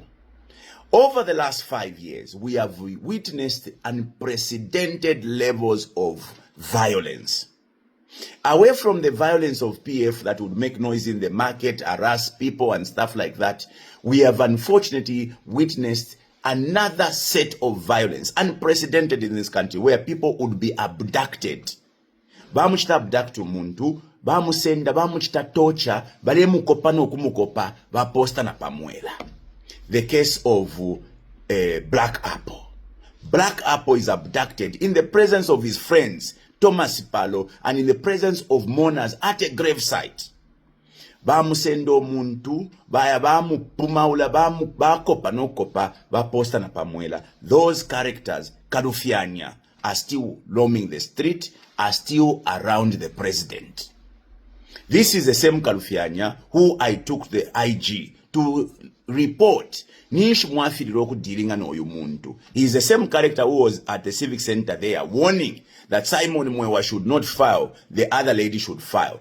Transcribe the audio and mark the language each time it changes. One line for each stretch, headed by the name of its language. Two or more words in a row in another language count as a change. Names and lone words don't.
English: Over the last 5 years, we have witnessed unprecedented levels of violence. Away from the violence of PF that would make noise in the market, harass people and stuff like that, we have unfortunately witnessed another set of violence, unprecedented in this country, where people would be abducted.
Bemba: Bamuchita abduct umuntu, bamusenda, bamuchita torture, balemukopa no kumukopa, baposta na pamwela.
English: The case of Black Apple. Black Apple is abducted in the presence of his friends, Thomas Palo, and in the presence of mourners at a gravesite.
Bemba: Bamusendo muntu, baya bamu pumaula, bamu bakopa no kopa, baposta na pamwela.
English: Those characters, Karufianya, are still roaming the street, are still around the president. This is the same Karufianya who I took the IG to report.
Bemba: Nish mwafiriroku dealing an oyumuntu.
English: He is the same character who was at the civic center there warning that Simon Mwewa should not file, the other lady should file.